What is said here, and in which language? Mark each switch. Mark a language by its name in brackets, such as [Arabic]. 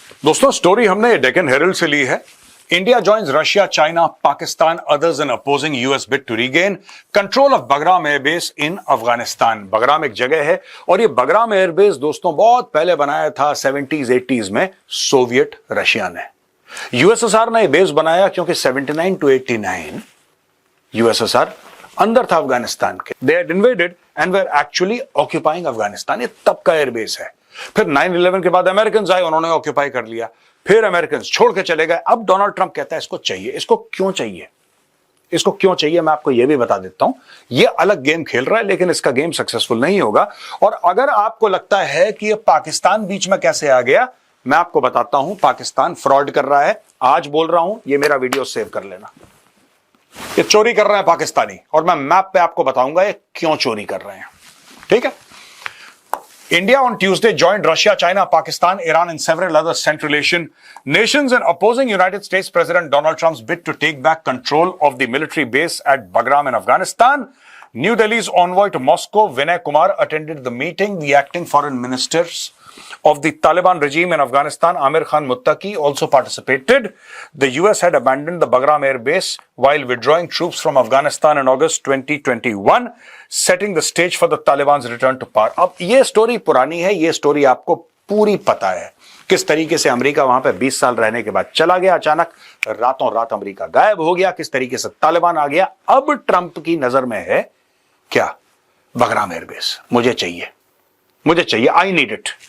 [Hindi] दोस्तों स्टोरी हमने डेक्कन हेरल्ड से ली है। [English] India joins Russia, China, Pakistan, others in opposing US bid to regain control of Bagram Air Base in Afghanistan. [Hindi] Bagram एक जगह है और ये बगराम एयरबेस दोस्तों बहुत पहले बनाया था 70s 80s में सोवियत रशिया ने। यूएसएसआर ने बेस बनाया क्योंकि 79 to 89 यूएसएसआर अंदर था अफगानिस्तान के। [English] They had invaded and were actually occupying Afghanistan. [Hindi] ये तब का एयरबेस है। फिर 9/11 के बाद अमेरिकन आए, उन्होंने ऑक्यूपाई कर लिया, फिर अमेरिकन छोड़ के चले गए। अब डोनाल्ड ट्रंप कहता है इसको चाहिए। इसको क्यों चाहिए? इसको क्यों चाहिए मैं आपको यह भी बता देता हूं। यह अलग गेम खेल रहा है लेकिन इसका गेम सक्सेसफुल नहीं होगा। और अगर आपको लगता है कि यह पाकिस्तान बीच में कैसे आ गया, मैं आपको बताता हूं पाकिस्तान फ्रॉड कर रहा है। आज बोल रहा हूं, यह मेरा वीडियो सेव कर लेना। ये चोरी कर रहे हैं पाकिस्तानी और मैं मैप पे आपको बताऊंगा ये क्यों चोरी कर रहे हैं। ठीक है। [English] India on Tuesday joined Russia, China, Pakistan, Iran, and several other Central Asian nations in opposing United States President Donald Trump's bid to take back control of the military base at Bagram in Afghanistan. New Delhi's envoy to Moscow, Vinay Kumar, attended the meeting. The acting foreign ministers of the Taliban regime in Afghanistan, Amir Khan Muttaqi, also participated. The US had abandoned the Bagram air base while withdrawing troops from Afghanistan in August 2021, setting the stage for the Taliban's return to power. [Hindi] अब ये story पुरानी है, ये story आपको पूरी पता है किस तरीके से अमेरिका वहां पे 20 साल रहने के बाद चला गया, अचानक रातों रात अमेरिका गायब हो गया, किस तरीके से तालिबान आ गया। अब ट्रंप की नजर में है क्या? बगराम एयरबेस मुझे चाहिए, मुझे चाहिए, [English] I need it.